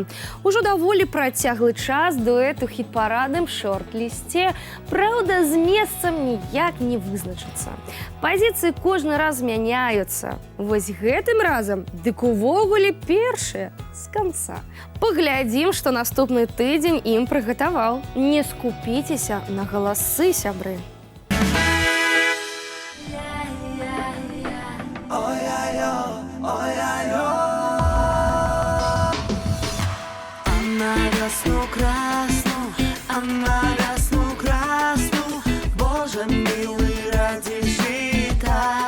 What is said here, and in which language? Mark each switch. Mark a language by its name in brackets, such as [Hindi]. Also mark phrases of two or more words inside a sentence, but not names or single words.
[Belarusian] Ужо даволі працяглы час дуэт у хіт-парадным шорт-лісце, праўда, з месцам ніяк не вызначыцца. Пазіцыі кожны раз мяняюцца. Вось гэтым разам дык увогуле першыя з канца. Паглядзім, што наступны тыдзень ім прыгатаваў. Не скупіцеся на галасы, сябры. [Russian] На весну красну, а на весну красну, Боже милый, ради жита.